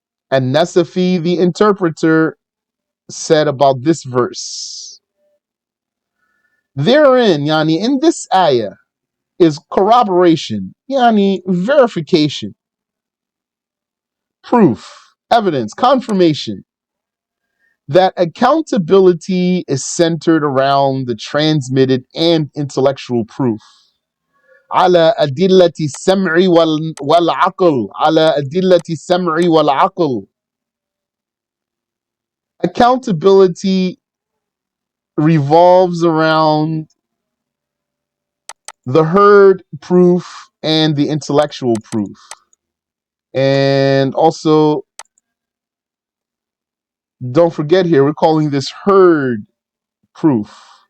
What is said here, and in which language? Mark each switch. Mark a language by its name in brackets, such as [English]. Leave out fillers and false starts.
[English] And Nasafi, the interpreter, said about this verse, therein, yani, in this ayah, is corroboration, yani, verification, proof, evidence, confirmation that accountability is centered around the transmitted and intellectual proof. [Arabic] على أدلة السمع والعقل على أدلة السمع والعقل. [English] Accountability revolves around the heard proof and the intellectual proof. And also, don't forget here, we're calling this heard proof.